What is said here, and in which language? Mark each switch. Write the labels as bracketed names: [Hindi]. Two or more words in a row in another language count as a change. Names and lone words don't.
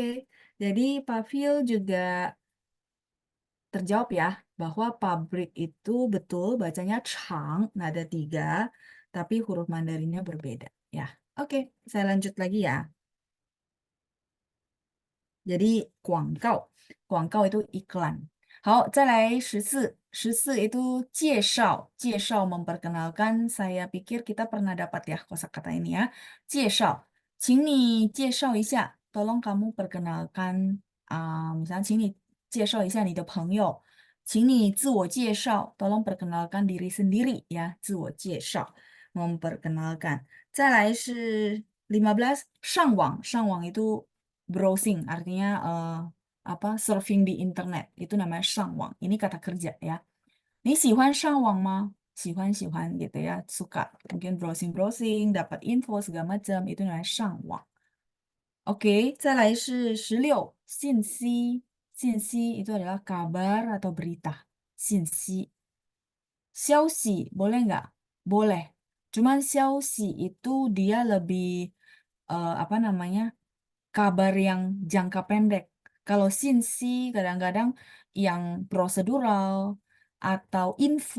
[Indonesian] Jadi Pak Phil juga terjawab ya bahwa pabrik itu betul bacanya Chang, nada tiga, tapi huruf Mandarinnya berbeda. Ya, oke, saya lanjut lagi ya. Jadi 广告 itu iklan. [Chinese] 好，再来十四 [Indonesian] itu 介绍 memperkenalkan. Saya pikir kita pernah dapat ya kosakata ini ya. [Chinese] 介绍，请你介绍一下 ， [Indonesian] tolong kamu perkenalkan. Misalnya, [Chinese] 请你介绍一下你的朋友，请你自我介绍 ， [Indonesian] tolong perkenalkan diri sendiri ya， [Chinese] 自我介绍，memperkenalkan。再来是 15, 上网 [Indonesian] itu browsing artinya apa surfing di internet itu namanya 上网. Ini kata kerja ya. [Chinese] 你喜欢上网吗？喜欢 [Indonesian] gitu ya, suka mungkin browsing dapat info segala macam itu namanya 上网. Oke, [Chinese] 再来是16信息. [Indonesian] Itu adalah kabar atau berita. [Chinese] 信息. [Indonesian] Boleh nggak? Boleh. Cuman 消息 itu dia lebih apa namanya? Kabar yang jangka pendek. Kalau sinsi kadang-kadang yang prosedural atau info.